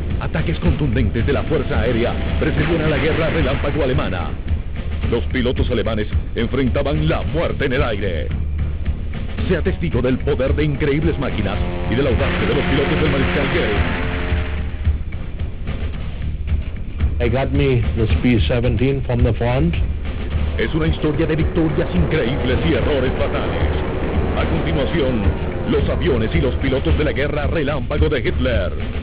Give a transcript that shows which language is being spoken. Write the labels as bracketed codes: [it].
[es] Ataques contundentes de la Fuerza Aérea precedían a la guerra relámpago alemana. Los pilotos alemanes enfrentaban la muerte en el aire. Sea testigo del poder de increíbles máquinas y de la audacia de los pilotos del mariscal Goering. [en] I got me this B-17 from the front. [es] Es una historia de victorias increíbles y errores fatales. A continuación, los aviones y los pilotos de la guerra relámpago de Hitler.